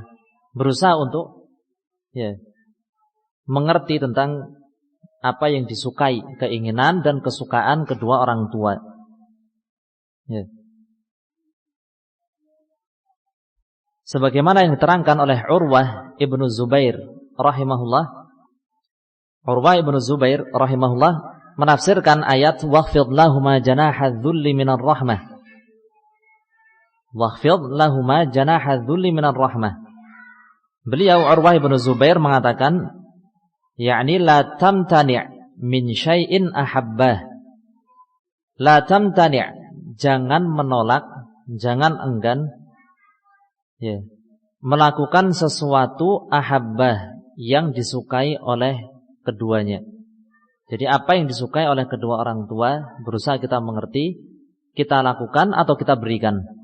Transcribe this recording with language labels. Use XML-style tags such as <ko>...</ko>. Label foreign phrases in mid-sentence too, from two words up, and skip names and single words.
<id>Berusaha untuk ya, mengerti tentang apa yang disukai, keinginan dan kesukaan kedua orang tua. Ya. Sebagaimana yang diterangkan oleh Urwah ibnu Zubair rahimahullah. Urwah ibnu Zubair rahimahullah menafsirkan ayat</id> <ar>واخفض لهما جناح الذل من الرحمة. واخفض لهما جناح الذل من الرحمة.</ar> <id>Beliau Urwah ibnu Zubair mengatakan, yakni</id> <ar>لا تمتنع من شيء أحبه. لا تمتنع',</ar> <id>jangan menolak, jangan enggan ya, melakukan sesuatu ahabbah yang disukai oleh keduanya. Jadi apa yang disukai oleh kedua orang tua berusaha kita mengerti, kita lakukan atau kita berikan.</id>